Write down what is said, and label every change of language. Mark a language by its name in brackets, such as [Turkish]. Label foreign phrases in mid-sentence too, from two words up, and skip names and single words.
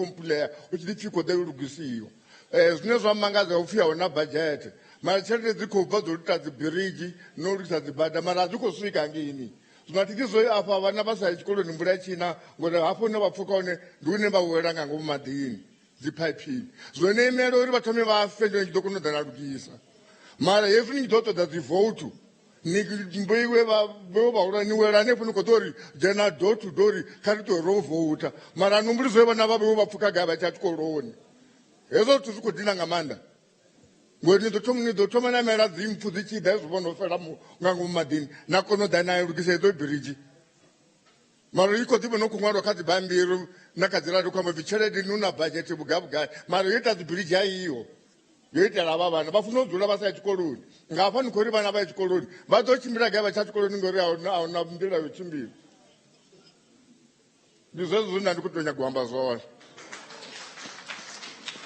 [Venda] complain u tshi ḓi pfhi khou ḓo lugisiwa zwine zwa mangadza u pfhi a hu na budget mara tshelede dzi khou bva dzo ita dzi biriji no lugisa dzi bada mara a dzi khou swika hangeni zwino thikhizo afha vhana vha sa ya tshikoloni mvula ya tshina ngori hafho hune vha pfuka hone ndi hune vha wela nga ngomu maḓini dzi pipini zwone imela uri vha thome vha fe ndo tshi ḓo kona u ḓa na lugisa mara hezwi ni tshi ḓo ṱoḓa dzi vote ni mboiwe vhahulwane wela hanefho ni khou ḓo ri dzhena [English] door to door [Venda] kha ri tou ro vouta mara numbuli zwe vhana vha vheiwe vha pfuka gai vha tsha tshikoloni hezwo zwithu zwi khou dina nga maanḓa ngori ni ḓo thoma na mela dzimpfu dzi tshi ḓa hezwi vho no fela nga ngomu maḓini na kona u ḓa na lugisa hedzo biriji mara i khou ḓivha no khou ṅwalwa kha dzibammbiri na kha dzi radio khou amba pfhi tshelede ni na budget vhugai mara yo ita dzi biriji a iyo yo itela havha vhana vha funa u dzula vha sa ya tshikoloni nga hafha ni khou ri vhana vha ya tshikoloni vha ḓo tshimbila gai vha tsha tshikoloni ngori a huna nḓila yo tshimbila ndi zwezwo zwine ndi khou tou nyaga u amba zwone